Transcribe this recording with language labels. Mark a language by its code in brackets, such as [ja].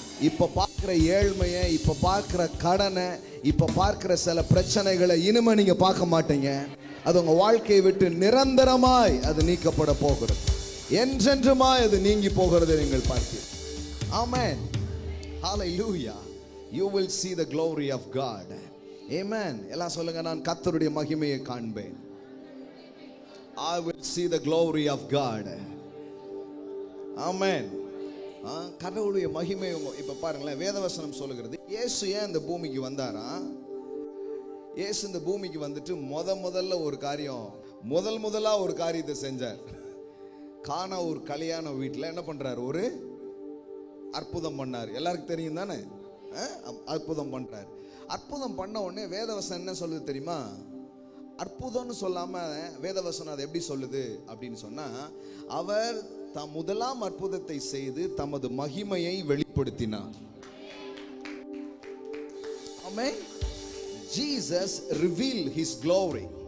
[ta] இப்ப பார்க்கிற ஏழ்மையை, இப்ப பார்க்கிற கடனை, இப்ப பார்க்கிற சில பிரச்சனைகளை இனிமே நீங்க பார்க்க மாட்டீங்க. அது உங்க வாழ்க்கையை விட்டு நிரந்தரமாய் அது நீக்கப்பட போகிறது. என்றென்றுமாய் அது நீங்கி போகிறது நீங்கள் பார்ப்பீர்கள். ஆமென். ஹalleluya. [en] You will see the glory of God. Amen. [ta] எல்லாம் சொல்லுங்க, நான் கர்த்தருடைய மகிமையை காண்பேன். [en] I will see the glory of God. [ta] Amen. கடவுளுடைய மகிமை. இப்ப பாருங்களேன், வேதவசனம் சொல்லுகிறது, இயேசு ஏன் இந்த பூமிக்கு வந்தாரா? இயேசு இந்த பூமிக்கு வந்துட்டு முதல்ல ஒரு காரியம், முதலா ஒரு காரியத்தை செஞ்சார். கானா ஒரு கல்யாண வீட்டில் என்ன பண்றாரு? ஒரு அற்புதம் பண்ணார். எல்லாருக்கும் தெரியும் தானே? அற்புதம் பண்றார். அற்புதம் பண்ண உடனே வேதவசனம் என்ன சொல்லுது தெரியுமா? அற்புதம்னு சொல்லாம வேதவசனம் அதை எப்படி சொல்லுது அப்படின்னு சொன்னா, அவர் தாம் முதலாம் அற்புதத்தை செய்து தமது மகிமையை வெளிப்படுத்தினார். ஆமென். [en] Jesus revealed his glory.